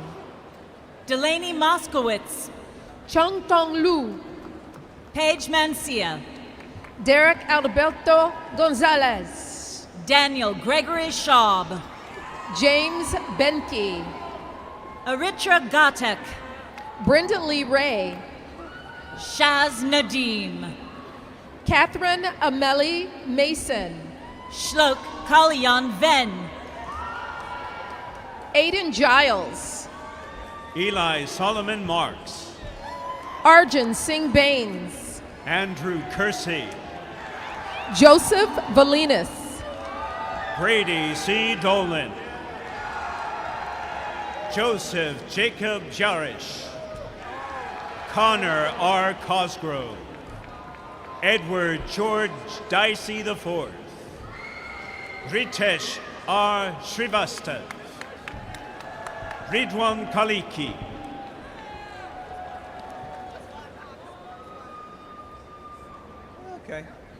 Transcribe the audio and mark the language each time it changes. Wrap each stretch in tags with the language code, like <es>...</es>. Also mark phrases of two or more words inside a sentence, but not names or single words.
<en>Delaney Moskowitz. Chung Tong Lu. Paige Mancia. Derek Alberto Gonzalez. Daniel Gregory Schaub. James Benke. Aritra Gatek. Brenda Lee Ray. Shaz Nadim. Catherine Amelie Mason. Shlok Kalyan Ven. Aiden Giles. Eli Solomon Marks. Arjun Singh Baines. Andrew Kersey. Joseph Valinas. Brady C. Dolan. Joseph Jacob Jarish. Connor R. Cosgrove. Edward George Dicey IV. Ritesh R. Srivastav. Ridwan Kaliki. Okay.</en>